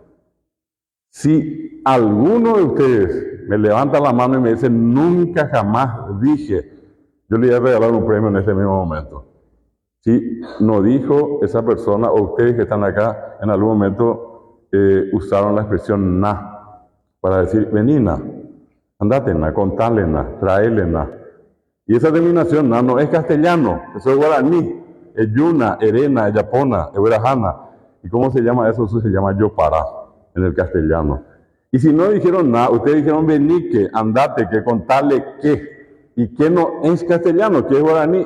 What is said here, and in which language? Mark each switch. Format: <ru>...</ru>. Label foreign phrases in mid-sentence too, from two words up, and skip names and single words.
<es>Si alguno de ustedes me levanta la mano y me dice, nunca jamás dije, yo le voy a regalar un premio en este mismo momento. Si no dijo esa persona o ustedes que están acá en algún momento usaron la expresión na para decir, venina, andate na, contale na, traele na. Y esa terminación na no es castellano, eso es guaraní, es yuna, erena, es yapona, es verajana. ¿Y cómo se llama eso? Eso se llama yopara en el castellano. Y si no dijeron nada, ustedes dijeron vení que, andate que, contale que. ¿Y qué no es castellano? ¿Qué es guaraní?</es>